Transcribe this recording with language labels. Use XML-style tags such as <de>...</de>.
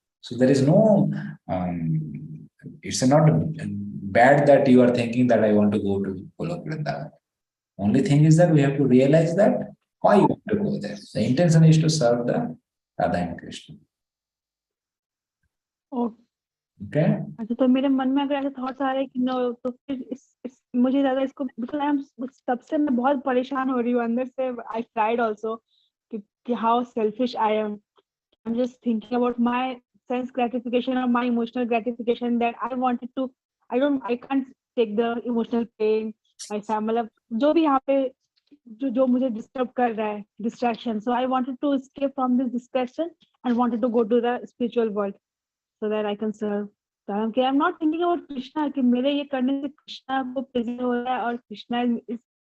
<en>So there is no, it's not bad that you are thinking that I want to go to Golok Vrindavan. Only thing is that we have to realize that why you want to go there. The intention is to serve the Radha and Krishna. Okay?</en> <hi>अच्छा तो मेरे मन में अगर ऐसे thoughts आ रहे हैं कि नो तो फिर मुझे ज्यादा इसको</hi> <en>because I am</en> <hi>तब से मैं बहुत परेशान हो रही हूँ अंदर से.</hi> <en>I tried also कि how selfish I am just thinking about my sense gratification और my emotional gratification that I wanted to I can't take the emotional pain.</en> <hi>मतलब जो भी यहाँ पे जो मुझे डिस्टर्ब कर रहा है, distraction.</hi> <en>So I wanted to escape from this distraction and wanted to go to the spiritual world so that I can serve. So I'm not thinking about Krishna</en> <hi>कि मेरे ये करने से कृष्णा को प्रेजेंट हो रहा है और कृष्णा is</hi>